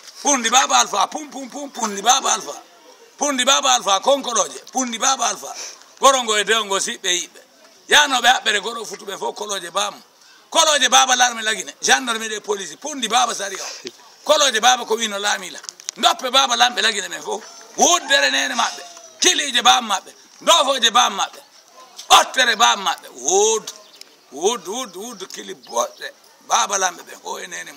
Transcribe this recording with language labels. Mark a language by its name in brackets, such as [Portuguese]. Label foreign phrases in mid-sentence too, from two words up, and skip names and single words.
[Fula] pundi baba alfa pum pum pum pundi baba alfa. Pundi baba alfa konkoloje pundi baba alfa. Gorongo e deongo siɓɓe yiɓɓe yanoɓe haɓɓere goro futuɓe fof koloje bam koloje baba larme lagine [French] gendarme de police [Fula] pundi baba sari o koloje baba ko wino laamila doppe baba lamɓe lagine ɓen fof wuddere nene maɓɓe kilije bam maɓɓe ndofoje bam maɓɓe ɓottere bam maɓɓe wudd kili boɗɗe baba lamɓe ɓen o e nene mum